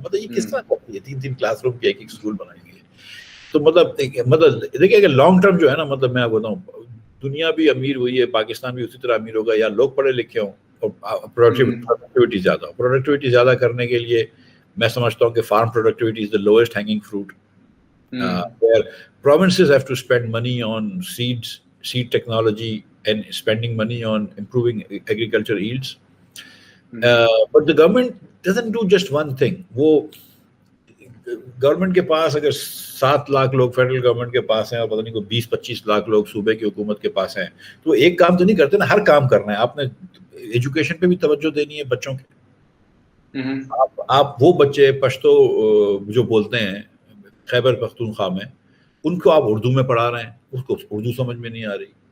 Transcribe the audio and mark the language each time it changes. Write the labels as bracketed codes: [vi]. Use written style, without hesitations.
[ur] مطلب یہ کس طرح کرتی ہے؟ 3 کلاس روم کے ایک اسکول بنائی گئی. تو مطلب دیکھیے کہ لانگ ٹرم جو ہے نا, مطلب میں بتاؤں دنیا بھی امیر ہوئی ہے, پاکستان بھی اسی طرح امیر ہوگا یا لوگ پڑھے لکھے ہوں اور پروڈکٹیوٹی زیادہ ہو. پروڈکٹیوٹی زیادہ کرنے کے لیے میں سمجھتا ہوں کہ [en] Farm productivity is the lowest hanging fruit. where provinces have to spend money on seed technology and spending money on improving agriculture yields. But the government doesn't do just one thing. [ur] وہ government کے پاس اگر 7 لاکھ لوگ federal government کے پاس ہیں اور پتہ نہیں کوئی 20-25 لاکھ لوگ صوبے کی حکومت کے پاس ہیں, تو ایک کام تو نہیں کرتے نا, ہر کام کرنا ہے. آپ نے ایجوکیشن پہ بھی توجہ دینی ہے بچوں کے. آپ وہ بچے پشتو جو بولتے ہیں خیبر پختونخوا میں, ان کو آپ اردو میں پڑھا رہے ہیں, اس کو اردو سمجھ میں نہیں آ رہی.